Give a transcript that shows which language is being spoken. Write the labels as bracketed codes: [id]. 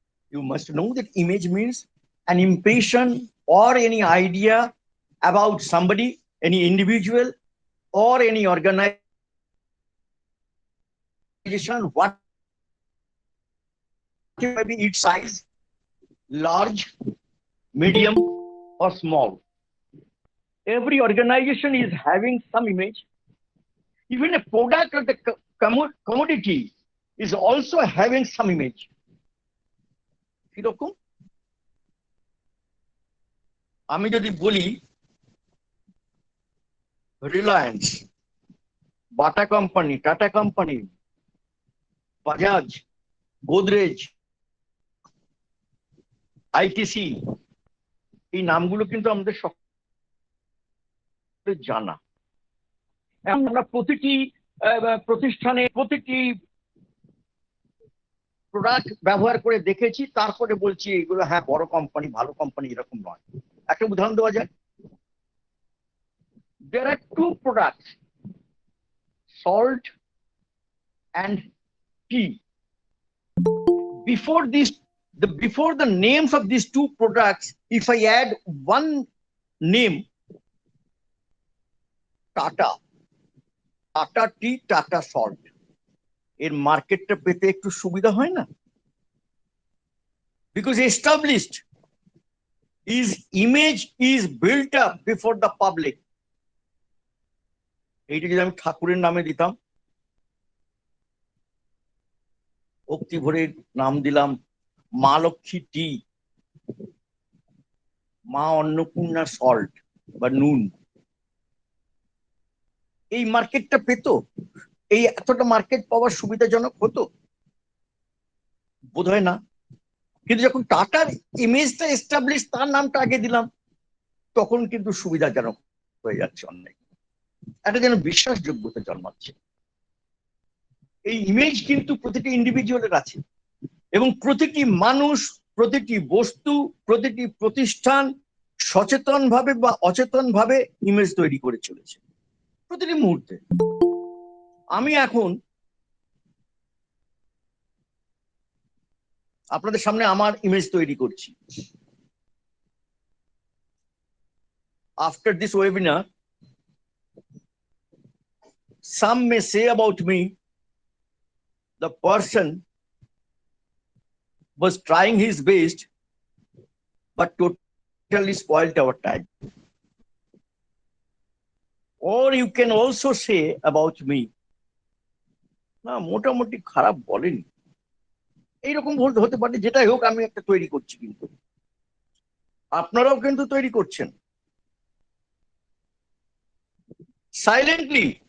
[en] You must know that image means an impression or any idea about somebody, any individual, or any organization, what may be its size, large, medium, or small. Every organization is having some image. Even a product or the commodity is also having some image. [bn] কিরকম? আমি যদি বলি Reliance, Bata company, tata company, Bajaj, Godrej, ITC, এই নামগুলো কিন্তু আমাদের সকলের জানা। আমরা প্রতিটি প্রতিষ্ঠানে প্রতিটি প্রোডাক্ট ব্যবহার করে দেখেছি, তারপরে বলছি এগুলো হ্যাঁ বড় কোম্পানি, ভালো কোম্পানি, এরকম নয়। একটা উদাহরণ দেওয়া যায়। [en] There are two products, salt and tea. Before the names of these two products, if I add one name, Tata, Tata tea, Tata salt, [bn] এর মার্কেটটা পেতে একটু সুবিধা হয় না? [en] Because established, his image is built up before the public. [bn] এইটা যদি আমি ঠাকুরের নামে দিতাম, ভক্তি ভরে নাম দিলাম মা লক্ষ্মী টি, মা অন্নপূর্ণা সল্ট বা নুন, এই মার্কেটটা পেত? এই এতটা মার্কেট পাওয়ার সুবিধাজনক হতো? বোধহয় না। কিন্তু যখন টাটার ইমেজটা এস্টাবলিশ, তার নামটা আগে দিলাম, তখন কিন্তু সুবিধাজনক হয়ে যাচ্ছে অনেক, একটা যেন বিশ্বাসযোগ্যতা জন্মাচ্ছে। এই ইমেজ কিন্তু প্রতিটি ইন্ডিভিজুয়ালের আছে, এবং প্রতিটি মানুষ, প্রতিটি বস্তু, প্রতিটি প্রতিষ্ঠান সচেতন ভাবে বা অচেতন ভাবে ইমেজ তৈরি করে চলেছে প্রতিটি মুহূর্তে। আমি এখন আপনাদের সামনে আমার ইমেজ তৈরি করছি। [en] After this webinar, some may say about me, the person was trying his best, but totally spoiled our time. Or you can also say about me, [bn] না মোটামুটি খারাপ বলেনি, এইরকম হতে পারে। যেটাই হোক, আমি একটা তৈরি করছি, কিন্তু আপনারাও কিন্তু তৈরি করছেন সাইলেন্টলি।